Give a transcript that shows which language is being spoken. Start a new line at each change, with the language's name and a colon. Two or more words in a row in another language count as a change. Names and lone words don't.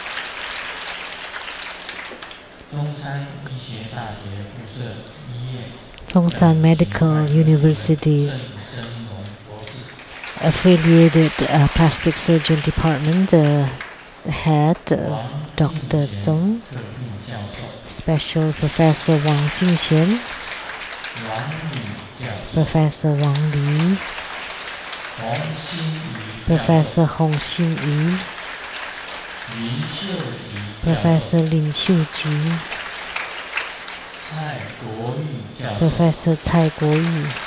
English: Zhongshan Medical University's affiliated plastic surgeon department, the head, Dr. Zheng, Special Professor Wang Jingxian, Professor Wang Li, Professor Hong Xinyi, Professor Lin Xiuju, Professor Cai Guoyu,